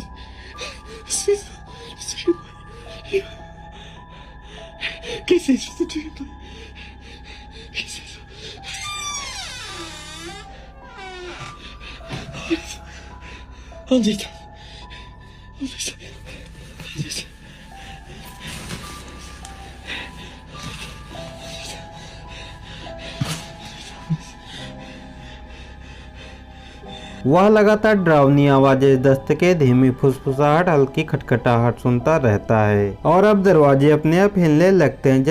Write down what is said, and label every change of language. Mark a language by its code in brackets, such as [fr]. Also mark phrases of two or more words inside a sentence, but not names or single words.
[es] ¿Qué es eso? Estoy viendo ahí. ¿Qué es eso? Estoy viendo ahí. ¿Qué es eso? ¿Dónde está? ¿Dónde está? ¿Dónde está? [hi] वह लगातार डरावनी आवाजें, दस्तकें, धीमी फुसफुसाहट, हल्की खटखटाहट सुनता रहता है और अब दरवाजे अपने आप हिलने लगते हैं।